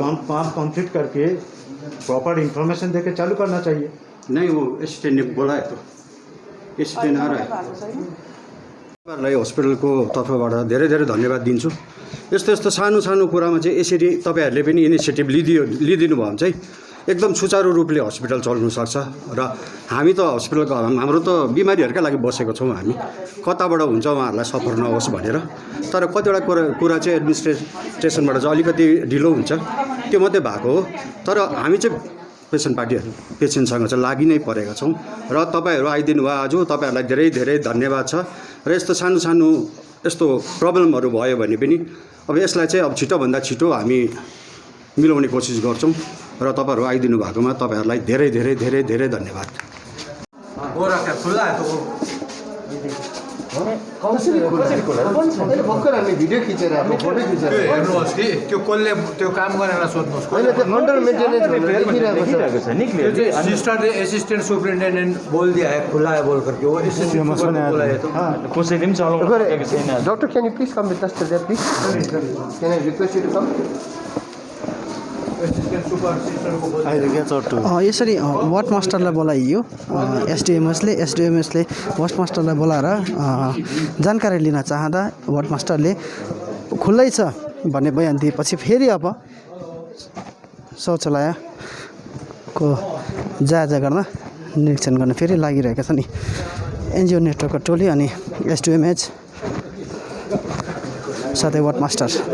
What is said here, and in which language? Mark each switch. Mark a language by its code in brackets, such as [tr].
[hi] काम कंप्लीट करके proper information देके चालू करना चाहिए। नहीं वो एसिस्टेंट ने बोलायो त एसिस्टेंट आ रहा है। [ne] तपाईँहरूलाई हस्पिटलको तर्फबाट धेरै धेरै धन्यवाद दिन्छु। यस्तो सानो कुरामा चाहिँ यसरी तपाईँहरूले पनि इनिसिएटिभ लिदिनु भयो भने चाहिँ एकदम सुचारू रूपले हस्पिटल चल्नु सक्छ। र हामी त हस्पिटलको हाम्रो त बिमारीहरूकै लागि बसेको छौँ, हामी कताबाट हुन्छ उहाँहरूलाई सफर नहोस् भनेर। तर कतिवटा कुरा चाहिँ एडमिनिस्ट्रेसनबाट चाहिँ अलिकति ढिलो हुन्छ, त्यो मात्रै भएको हो। तर हामी चाहिँ पेसेन्टसँग चाहिँ लागि नै परेका छौँ र तपाईँहरू आइदिनु भयो आज, तपाईँहरूलाई धेरै धेरै धन्यवाद छ। र यस्तो सानो यस्तो प्रब्लमहरू भयो भने पनि अब यसलाई चाहिँ अब छिटोभन्दा छिटो हामी मिलाउने कोसिस गर्छौँ र तपाईँहरू आइदिनु भएकोमा तपाईँहरूलाई धेरै धेरै धेरै धेरै धन्यवाद। भर्खर हामीले भिडियो खिचेर फोटो खिचेर हेर्नुहोस् कि त्यो कसले त्यो काम गरेर सोध्नुहोस्। होइन त्यो अन्डर मेन्टेनेन्स देखिरहेको छ नि। [hi] सिस्टरले एसिस्टेंट सुपरिटेंडेंट बोल दिया है, खुला है बोल करके, वो एसिस्टेंट बोला है तो [ne] कसैले पनि चलाउनु सकेको छैन। [en] Doctor can you please come with us today please? Can I request you to come? [ne] यसरी वार्ड मास्टरलाई बोलाइयो एसडिएमएसले वार्ड मास्टरलाई बोलाएर जानकारी लिन चाहँदा वार्ड मास्टरले खुल्लै छ भन्ने बयान दिएपछि फेरि अब शौचालयको जायजा गर्न निरीक्षण गर्न फेरि लागिरहेका छन् नि एनजिओ नेटवर्कको टोली अनि एसडिएमएच साथै वार्ड मास्टर।